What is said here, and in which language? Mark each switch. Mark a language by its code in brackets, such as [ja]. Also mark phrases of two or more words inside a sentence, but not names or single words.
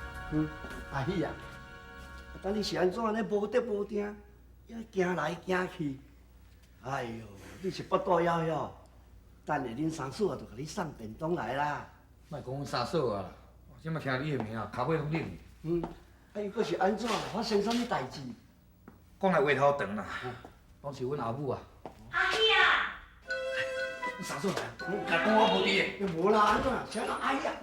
[nan] 阿喜啊，等你是安怎呢？无得无定，还行来行去。哎呦，你是不大枵枵，等下恁三嫂啊，就甲你送便当来啦。莫讲阮三嫂啊，我即摆听你的名啊，骹尾拢冷。啊，伊佫是安怎？发生啥物代志？讲来话头长啦，拢是阮阿母啊。阿姨啊，阮三嫂来，甲讲我无伫的。无啦，安怎？谁人阿姨啊？